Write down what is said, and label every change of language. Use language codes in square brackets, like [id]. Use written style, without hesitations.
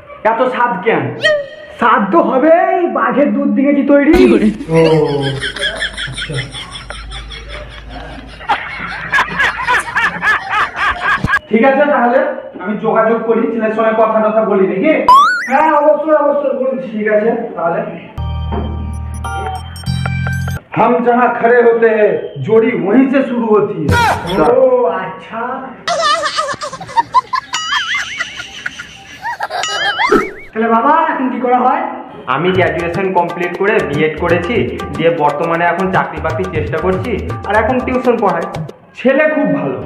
[bn] এত স্বাদ কেন? স্বাদ তো হবে, বাঘের দুধ দিয়েছি তৈরি। ও ঠিক আছে, তাহলে আমি যোগাযোগ করি, ছেলের সঙ্গে কথা টথা বলি নাকি। হ্যাঁ অবশ্যই বলুন। [hi] ठीक है ताले हम जहाँ खड़े होते हैं जोड़ी वहीं से शुरू होती है। ओ अच्छा, [bn] তাহলে বাবা এখন কি করা হয়? আমি গ্র্যাজুয়েশন কমপ্লিট করে বিএড করেছি, দিয়ে বর্তমানে এখন চাকরি বাকরির চেষ্টা করছি, আর এখন টিউশন পড়াই। ছেলে খুব ভালো।